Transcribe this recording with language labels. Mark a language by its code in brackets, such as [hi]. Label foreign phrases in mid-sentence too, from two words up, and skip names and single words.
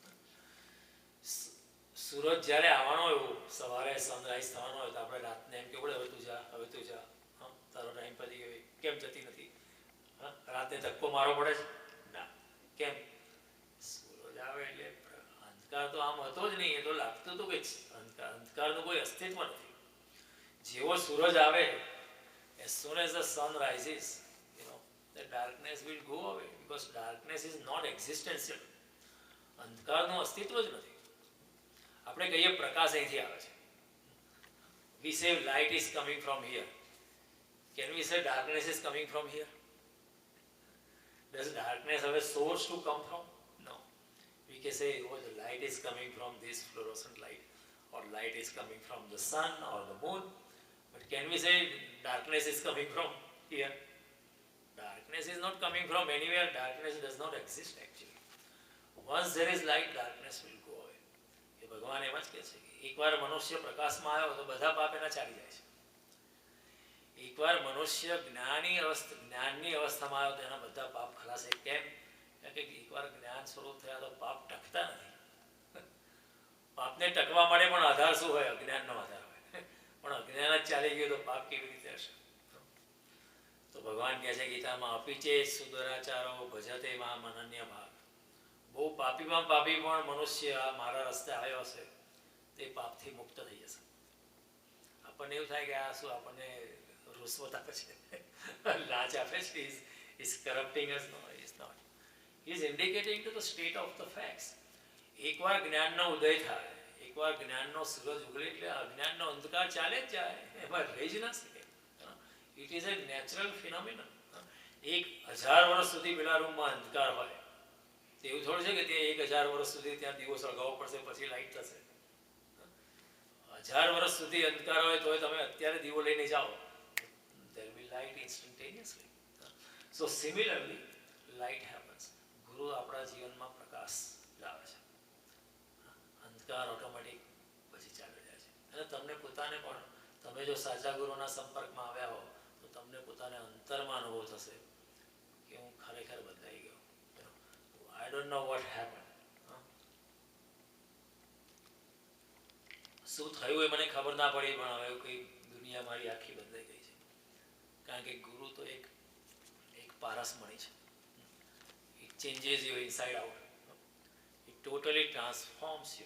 [gu] સૂરજ જ્યારે આવવાનો હોય, સવારે સનરાઈઝ થવાનો હોય તો આપણે રાતને એમ કેવું પડે હવે તું જા, હવે તું જા, તારો ટાઈમ પતી ગયો, કેમ જતી નથી? રાતને ધક્કો મારવો પડે છે ના, કેમ? સૂરજ આવે એટલે અંધકાર તો આમ હતો જ નહીં, એ તો લાગતું હતું કે અંધકારનું કોઈ અસ્તિત્વ નથી. જેવો સૂરજ આવે, [en] as soon as the sun rises, the darkness will go away, because darkness is not existential. [gu] અંધકારનું અસ્તિત્વ જ નથી. આપણે કહીએ પ્રકાશ અહીંથી આવે છે, [en] we say light is coming from here. Can we say darkness is coming from here? Does darkness have a source to come from? No. We can say, oh, the light is coming from this fluorescent light, or light is coming from the sun or the moon. But can we say darkness is coming from here? Darkness is not coming from anywhere. Darkness does not exist actually. Once there is light, darkness will go away. [gu] એ ભગવાન એમ જ કહે છે કે એકવાર મનુષ્ય પ્રકાશમાં આવ્યો તો બધા પાપ એના ચાલી જાય છે. એકવાર મનુષ્ય જ્ઞાનની અવસ્થામાં આવ્યો તો એના બધા પાપ ખલાશે. કેમ? કારણ કે એકવાર જ્ઞાન સ્વરૂપ થયા તો પાપ ટકતા નથી. પાપને ટકવા માટે પણ આધાર શું હોય? અજ્ઞાનનો આધાર હોય. પણ અજ્ઞાન જ ચાલી ગયું તો પાપ કેવી રીતે હશે? તો ભગવાન કહે છે ગીતામાં, [sa] अपि चेत् सुदुराचारो भजते माम् अनन्यभाक्. [gu] બહુ પાપીમાં પાપી પણ મનુષ્ય મારા રસ્તે આવ્યો હશે તે પાપથી મુક્ત થઈ જશે. આપણને એવું થાય કે આ શું આપણને રૂશ્વત આપે છે, લાંચ આપે છે, [en] is corrupting us? No, he is not. He is indicating to the state of the facts. [gu] એકવાર જ્ઞાનનો ઉદય થાય, એકવાર જ્ઞાનનો સૂરજ ઉગલે એટલે અજ્ઞાનનો અંધકાર ચાલે જ જાય, એમાં રહી જ ના શકે. [en] It is a natural phenomenon. [gu] 1000 વર્ષ સુધી પેલા રૂમમાં અંધકાર હોય, એવું થોડું છે કે ત્યાં 1000 વર્ષ સુધી ત્યાં દીવો સળગાવવો પડશે પછી લાઈટ થશે. 1000 વર્ષ સુધી અંધકાર હોય તો તમે અત્યારે દીવો લઈને જાઓ, [en] there will be light instantaneously. So similarly light happens. [gu] ગુરુ આપણા જીવનમાં પ્રકાશ લાવે છે, અંધકાર ઓટોમેટિક પછી ચાલી જાય છે. અને તમને પોતાને પણ, તમે જો સાચા ગુરુના સંપર્કમાં આવ્યા હો તો તમને પોતાને અંતરમાં અનુભવ થશે કે હું ખરેખર બદલાઈ ગયો. [en] I don't know what happened. [gu] શું થયું એ મને ખબર ના પડી, પણ હવે કોઈ દુનિયા મારી આખી બદલાઈ ગઈ છે. કારણ કે ગુરુ તો એક પારસમણી છે. [en] It changes you inside out. It totally transforms you.